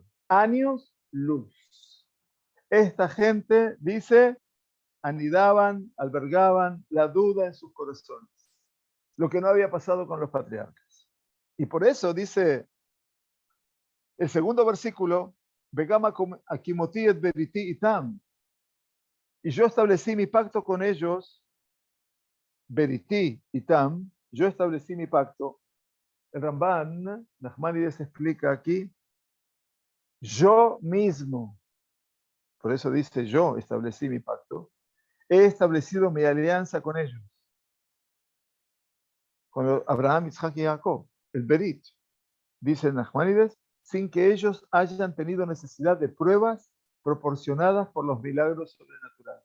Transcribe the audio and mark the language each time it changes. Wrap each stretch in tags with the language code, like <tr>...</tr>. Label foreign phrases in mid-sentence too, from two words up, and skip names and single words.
<es>Años luz. Esta gente, dice, anidaban, albergaban la duda en sus corazones. Lo que no había pasado con los patriarcas. Y por eso dice el segundo versículo,</es> <he>Begama akimoti et beriti itam.</he> <es>Y yo establecí mi pacto con ellos, Beriti y Tam, yo establecí mi pacto. El Ramban, Nachmanides explica aquí, yo mismo, por eso dice yo establecí mi pacto, he establecido mi alianza con ellos, con Abraham, Isaac y Jacob, el Berit, dice Nachmanides, sin que ellos hayan tenido necesidad de pruebas proporcionadas por los milagros sobrenaturales.</es>